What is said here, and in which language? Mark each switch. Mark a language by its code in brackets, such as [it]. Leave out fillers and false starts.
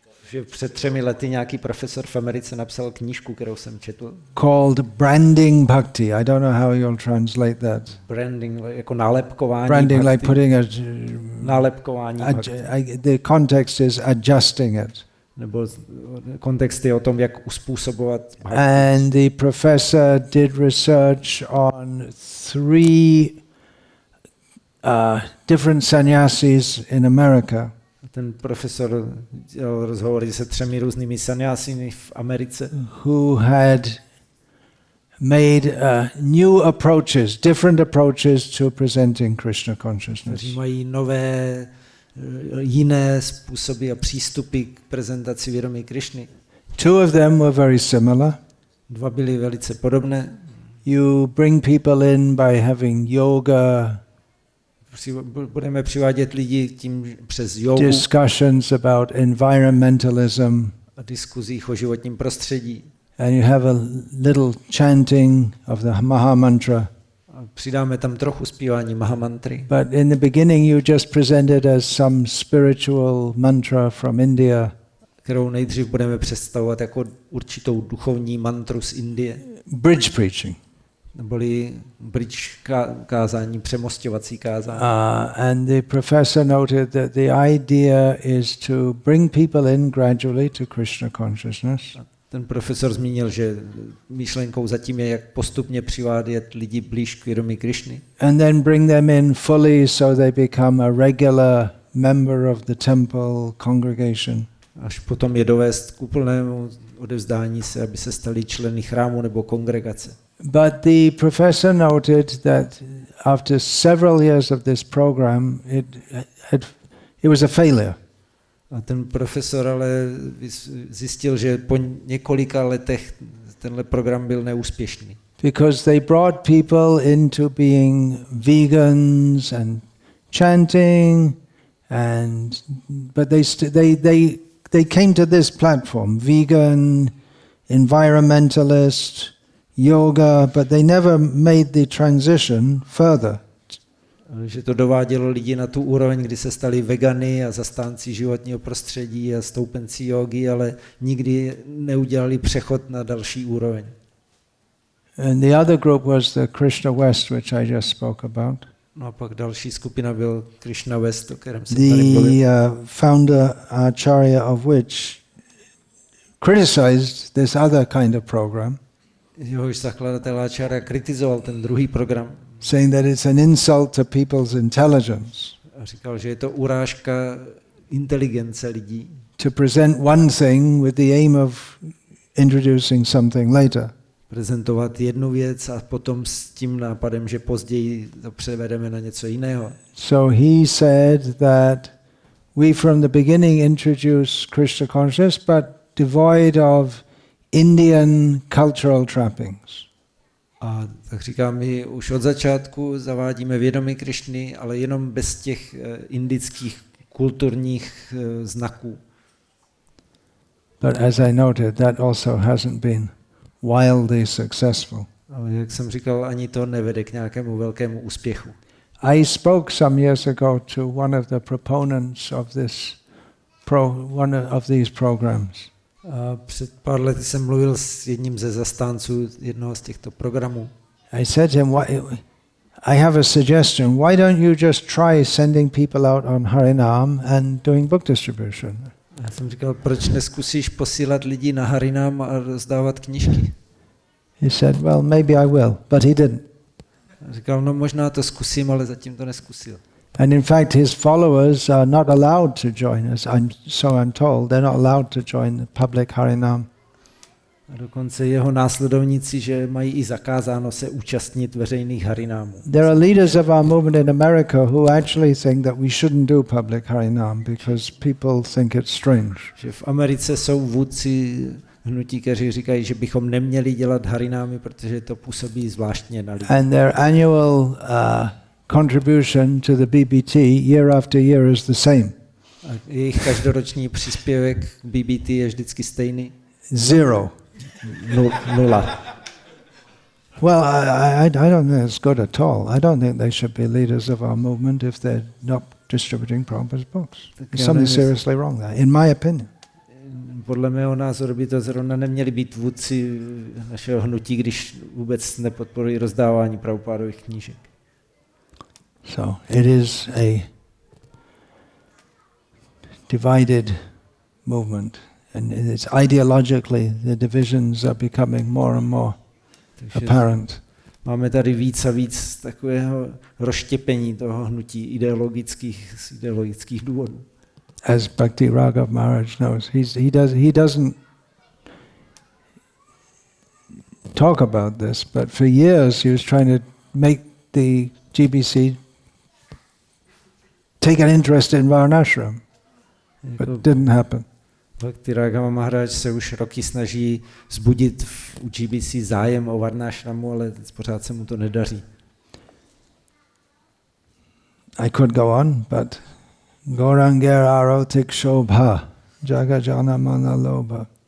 [cs] Že před 3 lety nějaký profesor v Americe napsal knížku, kterou jsem četl. [en] Called Branding Bhakti. I don't know how you'll translate that. [cs] Branding, jako nálepkování. [en] Branding, bhakti. like putting [cs] nálepkování. [en] The context is adjusting it. [cs] Nebo kontext je o tom, jak uspůsobovat bhakti. [en] And the professor did research on 3 different sannyasis in America. [cs] Ten profesor dělal rozhovory se 3 různými sannyasiny v Americe. [en] Who had made new approaches, different approaches to presenting Krishna consciousness. [cs] Kteří mají nové, jiné způsoby a přístupy k prezentaci vědomí Krishny. [en] 2 of them were very similar. [cs] 2 byly velice podobné. [en] You bring people in by having yoga, [cs] budeme přivádět lidi tím přes jogu. [en] Discussions about environmentalism. [cs] A diskuzích o životním prostředí. [en] And you have a little chanting of the Maha Mantra. [cs] A přidáme tam trochu zpívání Mahamantry. [en] But in the beginning you just presented as some spiritual mantra from India. [cs] Kterou nejdřív budeme představovat jako určitou duchovní mantru z Indie. [en] Bridge preaching. [cs] Neboli bridge kázání, přemostovací kázání. [en] And the professor noted that the idea is to bring people in gradually to Krishna consciousness. [cs] Ten profesor zmínil, že myšlenkou zatím je, jak postupně přivádět lidi blíž k vědomí Krishny. [en] And then bring them in fully so they become a regular member of the temple congregation. [cs] Až potom je dovést k úplnému odevzdání se, aby se stali členy chrámu nebo kongregace. [en] But the professor noted that after several years of this program, it was a failure. [cs] A ten profesor ale zjistil, že po několika letech tenhle program byl neúspěšný. [en] Because they brought people into being vegans and chanting, but they came to this platform, vegan, environmentalist, yoga, but they never made the transition further. [cs] Že to dovádělo lidi na tu úroveň, kdy se stali vegany a zastánci životního prostředí a stoupenci jógy, ale nikdy neudělali přechod na další úroveň. [en] And the other group was the Krishna West, which I just spoke about. [cs] No a pak další skupina byl Krishna West, o kterém jsem tady mluvil. [en] The founder Acharya of which criticized this other kind of program. [cs] Jehož zakladatel Acharya kritizoval ten druhý program. [en] Saying that it's an insult to people's intelligence. [cs] A říkal, že je to urážka inteligence lidí. [en] To present one thing with the aim of introducing something later. [cs] Prezentovat jednu věc a potom s tím nápadem, že později to převedeme na něco jiného. [en] So he said that we from the beginning introduced Krishna consciousness, but devoid of Indian cultural trappings. [cs] A tak říkám, my už od začátku zavádíme vědomí Krishny, ale jenom bez těch indických kulturních znaků. [en] But as I noted, that also hasn't been wildly successful. [cs] Ale jak jsem říkal, ani to nevede k nějakému velkému úspěchu. [en] I spoke some years ago to one of the proponents of one of these programs. [cs] A před pár lety jsem mluvil s jedním ze zastánců jednoho z těchto programů. [en] I said to him, I have a suggestion. Why don't you just try sending people out on Harinam and doing book distribution? [cs] Já jsem říkal, proč neskusíš posílat lidi na Harinam a rozdávat knížky? [en] He said, well, maybe I will, but he didn't. [cs] A říkal, no možná to zkusím, ale zatím to neskusil. [en] And in fact, his followers are not allowed to join us. So I'm told they're not allowed to join the public Harinam. [cs] A dokonce jeho následovníci, že mají i zakázáno se účastnit veřejných harinámů. [en] There are leaders of our movement in America who actually think that we shouldn't do public harinam because people think it's strange. [cs] Že v Americe jsou vůdci hnutí, kteří říkají, že bychom neměli dělat harinámy, protože to působí zvláštně na lidi. [en] And their annual contribution to the BBT year after year is the same. [cs] A jejich každoroční příspěvek k BBT je vždycky stejný. [en] 0. [cs] Nula. [en] Well, I don't think it's good at all. I don't think they should be leaders of our movement if they're not distributing Prabhupada's books. There's something seriously wrong there, in my opinion. [cs] Podle mého názoru by to zrovna neměli být vůdci našeho hnutí, když vůbec nepodporují rozdávání Prabhupádových knížek. [en] So it is a divided movement, and it's ideologically the divisions are becoming more and more apparent. [cs] Máme tady víc a víc takového rozštěpení toho hnutí z ideologických důvodů. [en] As Bhakti Raghav Maharaj knows, he doesn't talk about this, but for years he was trying to make the GBC take an interest in Varnashrama, but it didn't happen. [cs] Bhakti Raghav Maharaj se už roky snaží vzbudit u GBC zájem o Varnashramu, ale pořád se mu to nedaří. [en] I could go on, but [bn] Gauranger arotik shobha, jaga jana mana lobha.